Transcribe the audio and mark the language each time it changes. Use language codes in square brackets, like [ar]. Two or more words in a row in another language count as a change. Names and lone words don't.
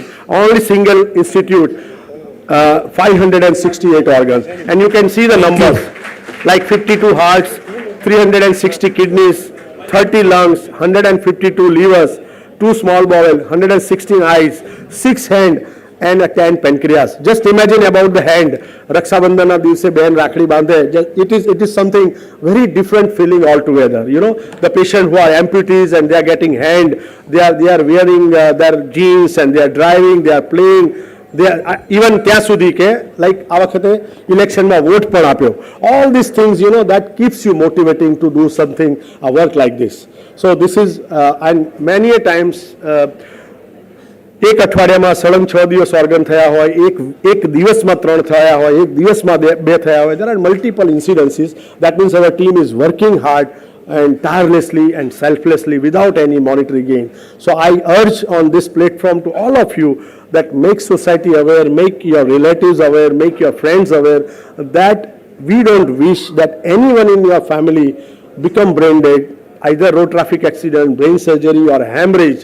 [en] Only single institute, 568 organs. And you can see the numbers, like 52 hearts, 360 kidneys, 30 lungs, 152 livers, 2 small bowel, 116 eyes, 6 hand, and a 10 pancreas. Just imagine about the hand. [gu] રક્ષા બંધન દિવસે બહેન રાખડી બાંધે. [en] It is something very different feeling altogether. The patient who are amputees and they are getting hand, they are wearing their jeans and they are driving, they are playing. They are even [gu] ત્યાં સુધી કે like આ વખતે ઇલેક્શનમાં વોટ પણ આપ્યો. [en] All these things, that keeps you motivating to do something, a work like this. So this is, and many a times, [gu] એક અઠવાડિયામાં સળંગ 6 દિવસ ઓર્ગન થયા હોય, એક દિવસમાં 3 થયા હોય, એક દિવસમાં 2 થયા હોય. [en] There are multiple incidences. That means our team is working hard and tirelessly and selflessly without any monetary gain. So I urge on this platform to all of you that make society aware, make your relatives aware, make your friends aware that we don't wish that anyone in your family become brain dead, either road traffic accident, brain surgery or hemorrhage.